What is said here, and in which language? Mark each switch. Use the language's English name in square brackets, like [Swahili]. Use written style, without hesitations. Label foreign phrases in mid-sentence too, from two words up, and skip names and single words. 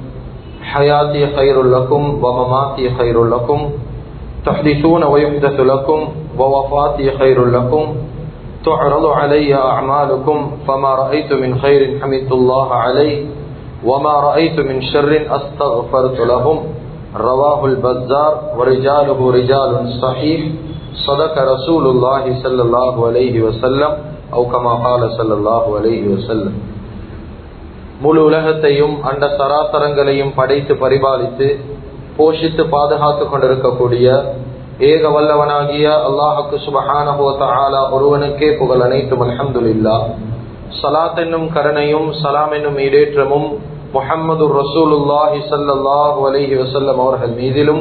[Arabic] حياتي خير لكم ومماتي خير لكم تحدثون ويحدث لكم ووفاتي خير لكم تعرض علي أعمالكم فما رأيت من خير حمدت الله عليه وما رأيت من شر أستغفرت لهم رواه البزار ورجاله رجال صحيح صدق رسول الله صلى الله عليه وسلم أو كما قال صلى الله عليه وسلم. [Tamil] முழு உலகத்தையும் அண்ட சராசரங்களையும் படைத்து பரிபாலித்து போஷித்து பாதுகாத்து கொண்டிருக்கக்கூடிய ஏக வல்லவனாகிய அல்லாஹுக்கு [Arabic] سبحانه وتعالى [Tamil] ஒருவனுக்கே புகழ் அனைத்தும் அல்ஹம்துலில்லாஹ். ஸலாத் என்னும் கருணையும் ஸலாம் என்னும் ஈடேற்றமும் [Arabic] محمد رسول الله صلى الله عليه وسلم [Tamil] அவர்கள் மீதிலும்